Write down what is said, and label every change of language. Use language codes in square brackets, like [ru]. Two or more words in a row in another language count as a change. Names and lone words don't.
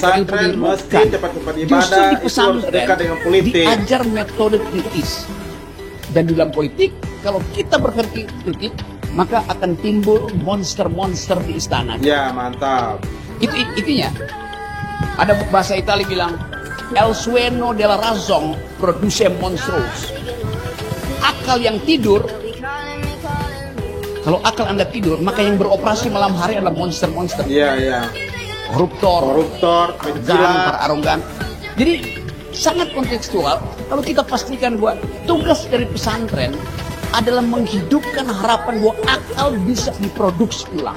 [id] Pesantren mesti tempat-tempat ibadah. Justru di pesantren dekat dengan politik. diajar metode kritis. Dan di dalam politik, kalau kita berpikir kritik, maka akan timbul monster-monster di istana. Ya mantap. Itu intinya. Ada bahasa Italia bilang, [es] El sueño della razón produce monstruos. [id] Akal yang tidur, kalau akal Anda tidur, maka yang beroperasi malam hari adalah monster-monster. Iya, iya. Koruptor, penjilat, para arogan. Jadi sangat kontekstual kalau kita pastikan bahwa tugas dari pesantren adalah menghidupkan harapan bahwa akal bisa diproduksi ulang.